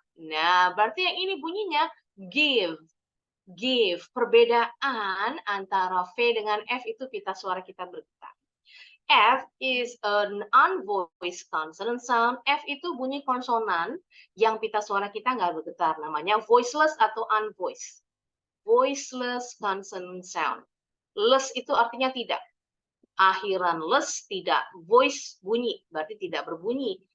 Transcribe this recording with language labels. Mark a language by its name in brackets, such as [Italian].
[Indonesian] Nah, berarti yang ini bunyinya give. Give. Perbedaan antara V dengan F itu pita suara kita bergetar. [English] F is an unvoiced consonant sound. [Indonesian] F itu bunyi konsonan yang pita suara kita nggak bergetar. Namanya voiceless atau unvoiced. Voiceless consonant sound. Less itu artinya tidak. Akhiran less tidak. Voice bunyi, berarti tidak berbunyi.